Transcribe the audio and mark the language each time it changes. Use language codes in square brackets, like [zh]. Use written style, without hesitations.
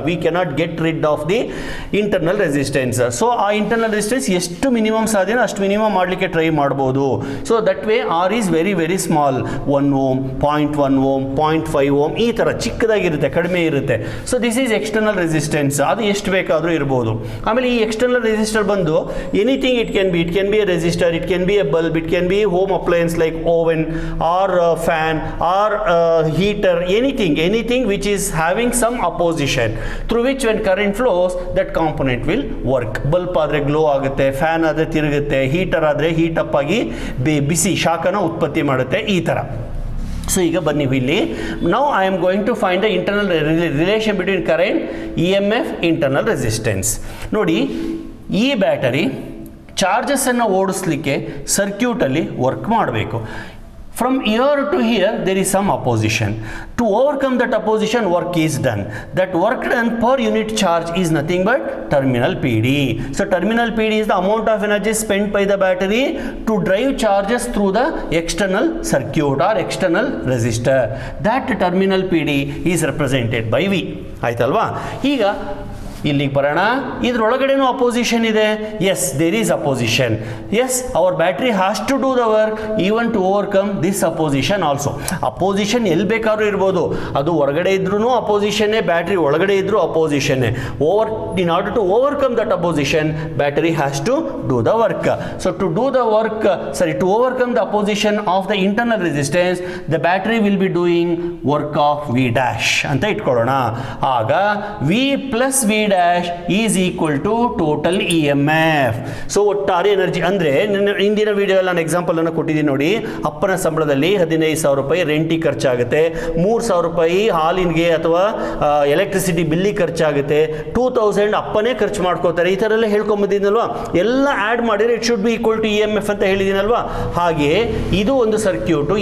[en] We cannot get rid of the internal resistance. [kn] So ಆ internal resistance ಎಷ್ಟು minimum ಸಾಧ್ಯನೋ ಅಷ್ಟು minimum ಮಾಡಲಿಕ್ಕೆ try ಮಾಡ್ಬೋದು. [en] So that way r is very very small. 1 ohm, 0.1 ohm, 0.5 ohm, [kn] ಈ ಥರ ಚಿಕ್ಕದಾಗಿರುತ್ತೆ, ಕಡಿಮೆ ಇರುತ್ತೆ. [en] So this is external resistance. [kn] ಅದು ಎಷ್ಟು ಬೇಕಾದರೂ ಇರ್ಬೋದು. ಆಮೇಲೆ ಈ ಎಕ್ಸ್ಟರ್ನಲ್ ರೆಸಿಸ್ಟರ್ ಬಂದು [en] Anything it can be a resistor, it can be a bulb, it can be home appliance like oven or fan or heater, anything which is having some opposition through which when current flows that component will work. [kn] Bulb ಆದರೆ glow ಆಗುತ್ತೆ, fan ಆದರೆ ತಿರುಗುತ್ತೆ, heater ಆದರೆ [en] heat up ಆಗಿ [kn] ಬಿಸಿ ಶಾಖನ ಉತ್ಪತ್ತಿ ಮಾಡುತ್ತೆ, ಈ ಥರ. So ಈಗ ಬನ್ನಿ ಇಲ್ಲಿ, [en] Now I am going to find the internal relation between current, EMF, internal resistance. [kn] ನೋಡಿ, ಈ ಬ್ಯಾಟರಿ ಚಾರ್ಜಸ್ಸನ್ನು ಓಡಿಸ್ಲಿಕ್ಕೆ ಸರ್ಕ್ಯೂಟಲ್ಲಿ ವರ್ಕ್ ಮಾಡಬೇಕು. [en] From here to here there is some opposition. To overcome that opposition, work is done. That work done per unit charge is nothing but terminal PD. So terminal PD is the amount of energy spent by the battery to drive charges through the external circuit or external resistor. That terminal PD is represented by V. [kn] ಆಯ್ತಲ್ವಾ? ಈಗ ಇಲ್ಲಿಗೆ ಬರೋಣ. ಇದರೊಳಗಡೆನೂ opposition ಇದೆ. [en] Yes, there is opposition. Yes, our battery has to do the work even to overcome this opposition also. [kn] Opposition ಎಲ್ಲಿ ಬೇಕಾದ್ರೂ ಇರ್ಬೋದು. ಅದು ಹೊರಗಡೆ ಇದ್ರೂ ಅಪೋಸಿಷನ್ನೇ, ಬ್ಯಾಟ್ರಿ ಒಳಗಡೆ ಇದ್ರೂ ಅಪೋಸಿಷನ್ನೇ. [en] In order to overcome that opposition, battery has to do the work. So to do the work, to overcome the opposition of the internal resistance, the battery will be doing work of V dash [kn] ಅಂತ ಇಟ್ಕೊಳ್ಳೋಣ. ಆಗ [en] V plus V dash is equal to total EMF. [kn] So ಒಟ್ಟಾರೆ energy ಅಂದರೆ, ಹಿಂದಿನ ವಿಡಿಯೋದಲ್ಲಿ ನಾನು example ಅನ್ನು ಕೊಟ್ಟಿದ್ದೀನಿ ನೋಡಿ. ಅಪ್ಪನ ಸಂಬಳದಲ್ಲಿ 15,000 ರೂಪಾಯಿ ರೆಂಟಿಗೆ ಖರ್ಚಾಗುತ್ತೆ, 3,000 ರೂಪಾಯಿ ಹಾಲಿಗೆ ಅಥವಾ ಎಲೆಕ್ಟ್ರಿಸಿಟಿ ಬಿಲ್ಲಿಗೆ ಖರ್ಚಾಗುತ್ತೆ, 2,000 ಅಪ್ಪನೇ ಖರ್ಚು ಮಾಡ್ಕೋತಾರೆ. ಈ ಥರ ಎಲ್ಲ ಹೇಳ್ಕೊಂಬಂದಿದ್ದೀನಲ್ವಾ? ಎಲ್ಲ ಆ್ಯಡ್ ಮಾಡಿದರೆ [en] it should be equal to EMF [kn] ಅಂತ ಹೇಳಿದ್ದೀನಲ್ವಾ? ಹಾಗೆ ಇದು ಒಂದು ಸರ್ಕ್ಯೂಟು.